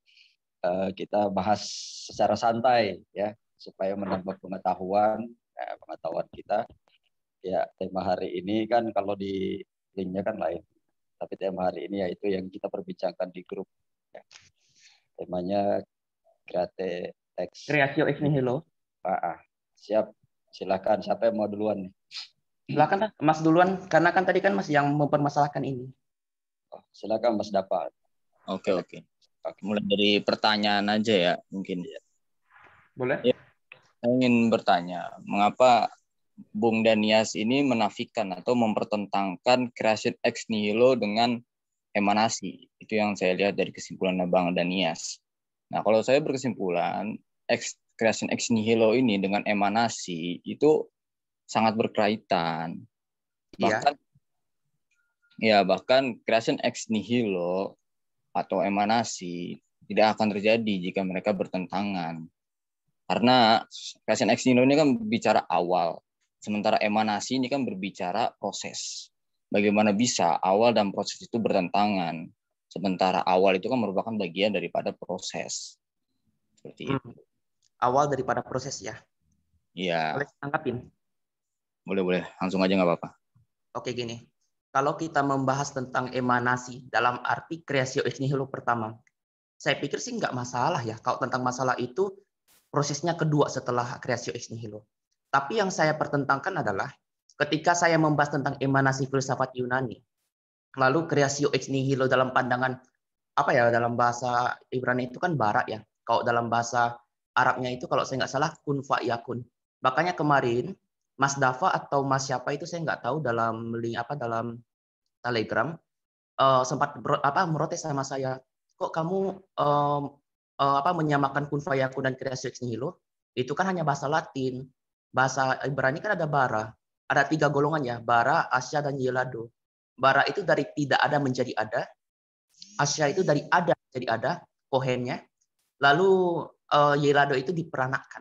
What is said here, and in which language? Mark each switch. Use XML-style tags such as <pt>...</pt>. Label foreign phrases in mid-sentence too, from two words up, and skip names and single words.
<id>Kita bahas secara santai ya, supaya menambah pengetahuan kita. Ya, tema hari ini kan kalau di linknya kan lain, tapi tema hari ini yaitu yang kita perbincangkan di grup. Ya. Temanya</id> <en>Create Text.</en> <la>Creatio ex nihilo.</la> <id>Siap, silakan. Siapa yang mau duluan nih? Silakan lah, Mas duluan, karena kan tadi kan Mas yang mempermasalahkan ini. Silakan Mas Dapat. Oke. Mulai dari pertanyaan aja ya mungkin. Boleh? Ya, saya ingin bertanya, mengapa Bung Danias ini menafikan atau mempertentangkan</id> <la>creation ex nihilo</la> <id>dengan emanasi? Itu yang saya lihat dari kesimpulan Bang Danias. Nah, kalau saya berkesimpulan,</id> <la>creation ex nihilo</la> <id>ini dengan emanasi itu sangat berkaitan. Bahkan</id> <la>creation ex nihilo</la> <id>atau emanasi tidak akan terjadi jika mereka bertentangan. Karena</id> <la>creation ex nihilo</la> <id>ini kan bicara awal, sementara emanasi ini kan berbicara proses. Bagaimana bisa awal dan proses itu bertentangan, sementara awal itu kan merupakan bagian daripada proses. Seperti itu. Awal daripada proses ya. Iya. Boleh tanggapin? Boleh. Langsung aja nggak apa-apa. Oke, gini. Kalau kita membahas tentang emanasi dalam arti</id> <la>creatio ex nihilo</la> <id>pertama, saya pikir sih nggak masalah ya. Kalau tentang masalah itu, prosesnya kedua setelah</id> <la>creatio ex nihilo.</la> <id>Tapi yang saya pertentangkan adalah ketika saya membahas tentang emanasi filsafat Yunani, lalu</id> <la>creatio ex nihilo</la> <id>dalam pandangan dalam bahasa Ibrani itu kan bara ya. Kalau dalam bahasa Arabnya itu kalau saya nggak salah</id> <ar>kun fa yakun.</ar> <id>Makanya kemarin Mas Dava atau Mas siapa itu saya nggak tahu dalam dalam Telegram sempat merotes sama saya. Kok kamu menyamakan</id> <ar>kun fa yakun</ar> <id>dan</id> <la>creatio ex nihilo?</la> <id>Itu kan hanya bahasa Latin. Bahasa Ibrani kan ada bara. Ada 3 golongan ya, bara, asya, dan yelado. Bara itu dari tidak ada menjadi ada. Asya itu dari ada jadi ada, kohennya. Lalu yelado itu diperanakkan.</id>